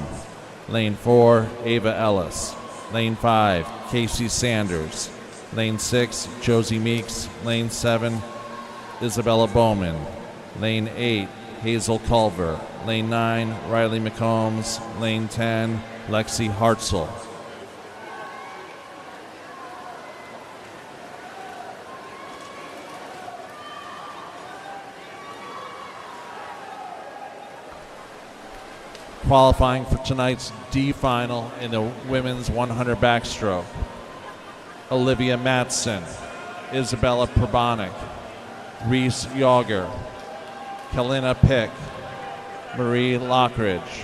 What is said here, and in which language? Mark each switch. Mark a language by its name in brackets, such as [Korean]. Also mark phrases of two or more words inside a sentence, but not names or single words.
[English] Lane 4, Ava Ellis. Lane 5, Casey Sanders. Lane 6, Josie Meeks. Lane 7, Isabella Bowman. Lane 8, Hazel Culver. Lane 9, Riley McCombs. Lane 10, Lexi Hartzell. Qualifying for tonight's D final in the women's 100 backstroke: Olivia Matson, Isabella Probanik, Reese Yager, Kalina Pick, Marie Lockridge,